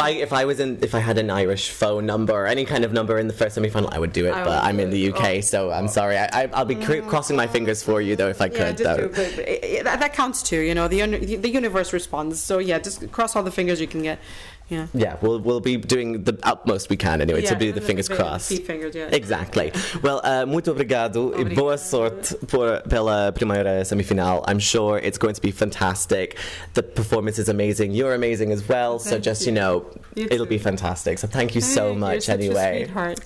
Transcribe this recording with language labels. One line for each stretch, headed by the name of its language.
English: If I had an Irish phone number or any kind of number in the first semi-final, I would do it. But I'm in the UK, so I'm sorry. I'll be crossing my fingers for you though if I could. Though. That counts too. The universe responds. So just cross all the fingers you can get. Yeah, we'll be doing the utmost we can anyway to be the fingers crossed. Fingers, Exactly.
Portuguese: Well, muito obrigado e boa sorte pela primeira semifinal.
English: I'm sure it's going to be fantastic. The performance is amazing. You're amazing as well. So just it'll be fantastic. So thank you so much anyway. You're such a sweetheart.